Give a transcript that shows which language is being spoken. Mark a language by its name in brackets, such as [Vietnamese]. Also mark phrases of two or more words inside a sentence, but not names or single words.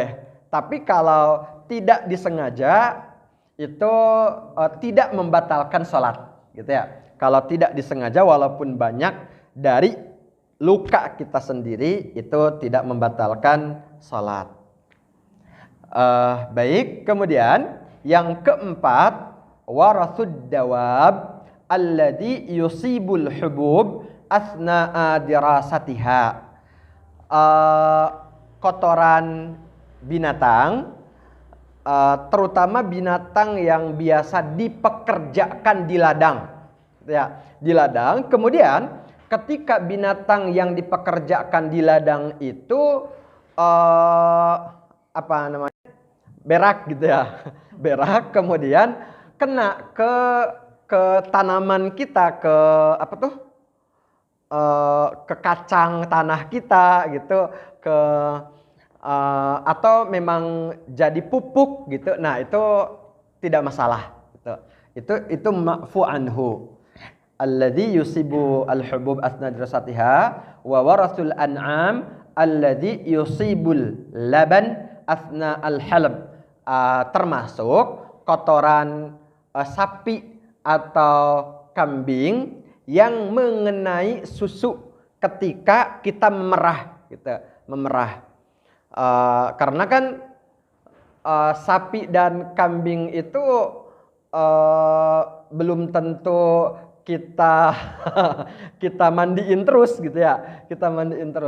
[Indonesian] Tapi kalau tidak disengaja itu tidak membatalkan sholat gitu ya. Kalau tidak disengaja walaupun banyak dari luka kita sendiri itu tidak membatalkan sholat. Baik, kemudian yang keempat, [Arabic] وروث الدواب الذي يصيب الحبوب أثناء دراستها. [Indonesian] Kotoran binatang, terutama binatang yang biasa dipekerjakan di ladang ya, di ladang. Kemudian ketika binatang yang dipekerjakan di ladang itu apa namanya, berak gitu ya, berak, kemudian kena ke tanaman kita, ke apa tuh, ke kacang tanah kita gitu, ke atau memang jadi pupuk gitu. Nah, itu tidak masalah gitu. Itu [Arabic] معفو عنه. الذي يصيب الحبوب أثناء دراستها وروث الأنعام الذي يصيب اللبن أثناء الحلب. [Indonesian] Termasuk kotoran sapi atau kambing yang mengenai susu ketika kita memerah gitu, memerah. Karena kan sapi dan kambing itu belum tentu kita mandiin terus gitu ya, kita mandiin terus.